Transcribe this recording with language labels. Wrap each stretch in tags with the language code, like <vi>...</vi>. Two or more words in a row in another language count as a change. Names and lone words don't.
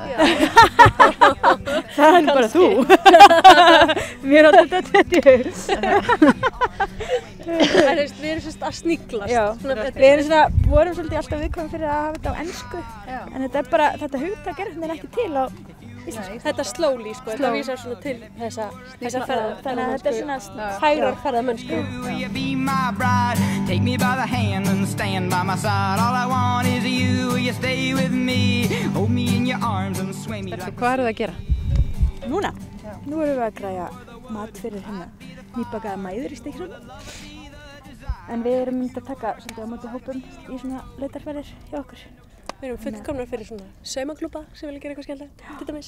<is>Það er bara þú. Mér átti þetta 20. Við erum svona að sníglast. Já, við vorum svolítið alltaf viðkvæm fyrir að hafa þetta á ensku. En þetta er bara, þetta hugtak er ekki til á íslensku. Þetta Slowly, sko, þetta vísar svona til þessa ferðamennsku. Þannig að þetta er svona hægrar ferðamennsku.</is> <en>Will you be my bride? Take me by the hand and stand by my side. All I want is you, will you stay with me? Hold me in your arms and sway me like</en> <is>Hvað eru það að gera? Núna? Nú erum við að græja mat fyrir nýbakaða mæður í Stykkishólmi. En við erum myndið að taka svolítið á móti hópum í svona leitarferðir hjá okkur. Við erum fullkomnar fyrir svona saumaklúbba sem vilja gera eitthvað skemmtilegt, til dæmis.</is>